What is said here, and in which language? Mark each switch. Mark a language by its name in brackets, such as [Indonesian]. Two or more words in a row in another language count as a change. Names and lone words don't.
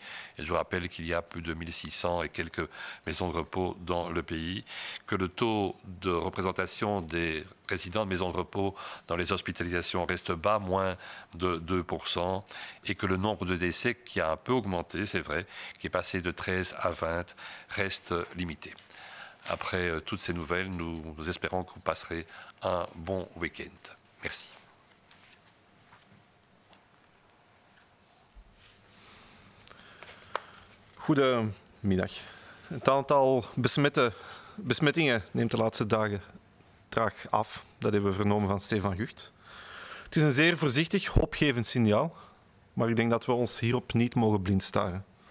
[French] Et je vous rappelle qu'il y a plus de 1600 et quelques maisons de repos dans le pays, que le taux de représentation des résidents de maisons de repos dans les hospitalisations reste bas, moins de 2%, et que le nombre de décès qui a un peu augmenté, c'est vrai, qui est passé de 13 à 20, reste limité. Après toutes ces nouvelles, nous espérons que vous passerez un bon week-end. Merci. [Dutch] Goedemiddag. Het aantal besmettingen neemt de laatste dagen traag af. Dat hebben we vernomen van Stefan Gucht. Het is een zeer voorzichtig, hoopgevend signaal, maar ik denk dat we ons hierop niet mogen blind staren.